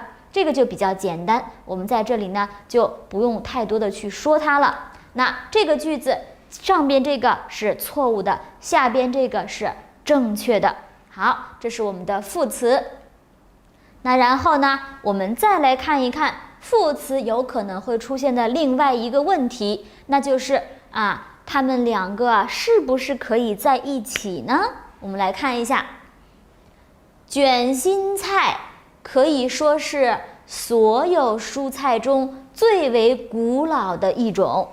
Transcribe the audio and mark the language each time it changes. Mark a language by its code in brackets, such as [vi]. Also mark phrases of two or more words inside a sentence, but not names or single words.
[zh] 這個就比較簡單，我們在這裡呢就不用太多的去說它了。那這個句子上邊這個是錯誤的，下邊這個是正確的。好，這是我們的副詞。那然後呢，我們再來看一看副詞有可能會出現的另外一個問題，那就是它們兩個是不是可以在一起呢？我們來看一下，卷心菜可以說是所有蔬菜中最為古老的一種。